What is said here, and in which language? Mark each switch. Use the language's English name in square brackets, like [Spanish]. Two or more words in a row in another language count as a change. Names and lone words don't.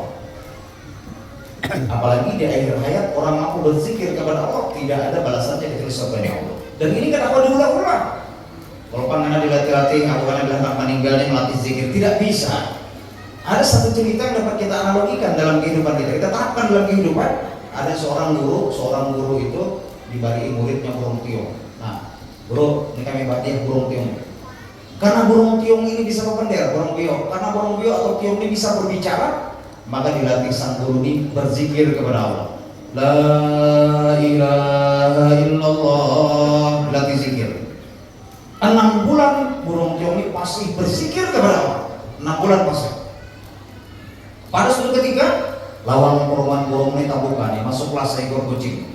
[Indonesian] Apalagi di akhir hayat orang mampu berzikir kepada Allah tidak ada balasannya kecuali surganya Allah. Dan ini kenapa diulang-ulang? Kalau panganan dilatih-latih, aku kan bilang meninggalnya melatih zikir tidak bisa. Ada satu cerita yang dapat kita analogikan dalam kehidupan kita. Kita terapkan dalam kehidupan. Ada seorang guru itu dibagi muridnya burung tiung. Nah, guru, ini kami bagi burung tiung. Karena burung tiung ini bisa berpendar, burung tiung. Karena burung tiung atau tiung ini bisa berbicara, maka dilatih sang guru ini berzikir kepada Allah. [Arabic] La ilaha illallah, [Indonesian] dilatih zikir. 6 bulan burung tiung ini pasti berzikir kepada Allah. 6 bulan pasti. Pada suatu ketika lawang perumahan burung ini tabukan nih, masuklah seekor kucing.